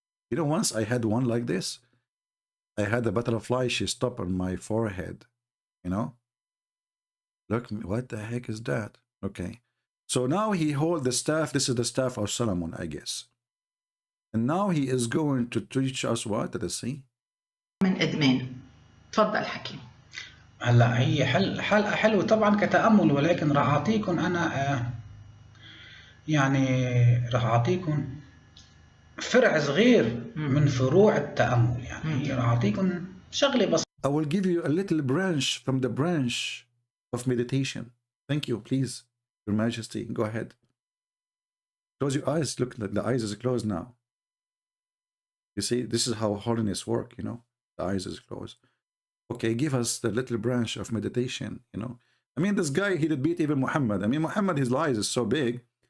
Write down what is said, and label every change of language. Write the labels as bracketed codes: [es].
[en] You know, once I had one like this. I had a butterfly, she stopped on my forehead, you know. Look, what the heck is that? Okay. So now he holds the staff. This is the staff of Solomon, I guess. And now he is going to teach us what? Let us see. [ar] من إدمان. تفضل حكي. هلا هي حلقة حلوة طبعا كتأمل، ولكن راح أعطيكم أنا يعني راح أعطيكم فرع صغير من فروع التأمل. يعني راح أعطيكم شغلة بسيطة. [en] I will give you a little branch from the branch of meditation. Thank you, please. Your Majesty, go ahead. Close your eyes. Look, the eyes is closed now. You see, this is how holiness works, you know. The eyes is closed. Okay, give us the little branch of meditation, you know. I mean, this guy, he did beat even Muhammad. I mean, Muhammad, his eyes is so big.